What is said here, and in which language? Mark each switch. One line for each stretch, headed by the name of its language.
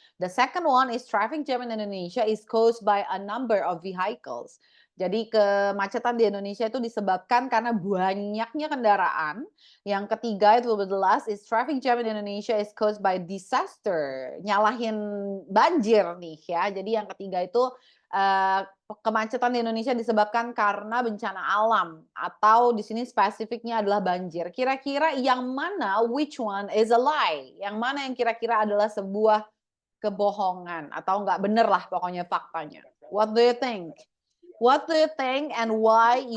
English: The second one is traffic jam in Indonesia is caused by a number of vehicles.
Indonesian: Jadi kemacetan di Indonesia itu disebabkan karena banyaknya kendaraan.
English: Yang ketiga itu the last is traffic jam in Indonesia is caused by disaster.
Indonesian: Nyalahin banjir nih ya. Jadi yang ketiga itu kemacetan di Indonesia disebabkan karena bencana alam atau di sini spesifiknya adalah banjir.
English: Kira-kira yang mana, which one is a lie?
Indonesian: Yang mana yang kira-kira adalah sebuah kebohongan atau nggak bener lah pokoknya faktanya.
English: What do you think? What do you think and why you